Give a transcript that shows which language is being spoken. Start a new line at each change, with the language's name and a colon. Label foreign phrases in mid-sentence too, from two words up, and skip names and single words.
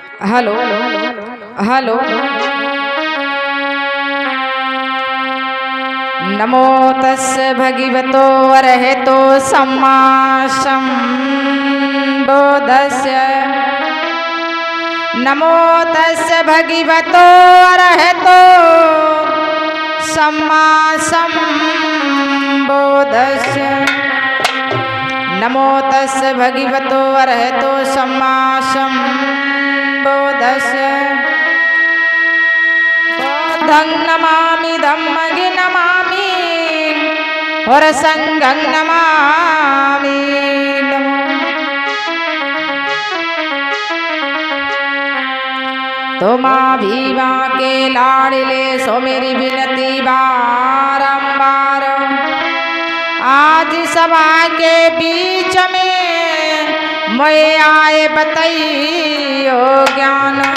English: hello hello.
Pali: नमो तस्य भगवतो अरहतो सम्मा सम्बुद्धस्य। नमो तस्य भगवतो अरहतो सम्मा सम्बुद्धस्य। नमो तस्य भगवतो अरहतो सम्मा सम्बुद्धस्य। बुद्धं नमामि धम्मं नमामि और संघं नमामि।
Hindi: तो माँ भीमा के लाडले सो मेरी विनती बारंबार आज सभा के बीच में मैं आए बताइयो ज्ञान।